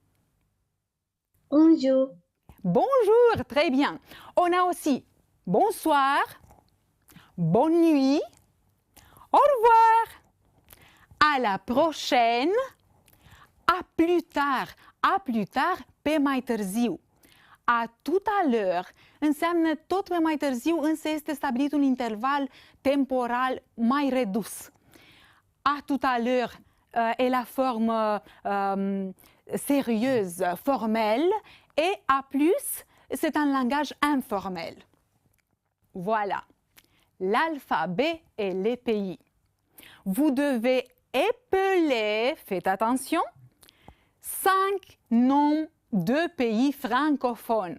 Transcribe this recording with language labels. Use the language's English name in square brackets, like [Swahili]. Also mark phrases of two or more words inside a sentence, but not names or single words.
[French] Bonjour. Bonjour, très bien. On a aussi bonsoir, bonne nuit, au revoir, à la prochaine, à plus tard, [Romanian] pe mai târziu. [French] A tout à l'heure [Romanian] înseamnă tot pe mai târziu, însă este stabilit un interval temporal mai redus. [French] À tout à l'heure est la forme sérieuse, formelle, et à plus, c'est un langage informel. Voilà, l'alphabet et les pays. Vous devez épeler, faites attention, 5 noms de pays francophones.